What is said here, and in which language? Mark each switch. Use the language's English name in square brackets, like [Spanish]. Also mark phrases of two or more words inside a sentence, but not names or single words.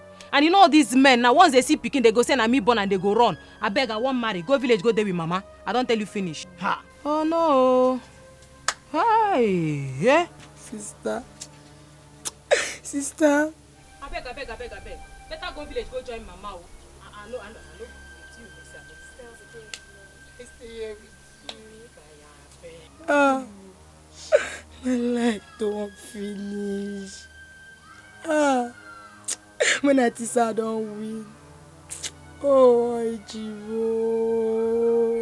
[Nigerian Pidgin] And you know all these men, now once they see pikin, they go say na me born and they go run. I beg, I won't marry. Go village, go there with mama. I don't tell you finish. Ha. Oh no. Hi. Yeah. Sister. I beg. Better go village, go join mama. I know. Stay here with you. My life don't finish. When I think I don't win. Oh, Ijibo.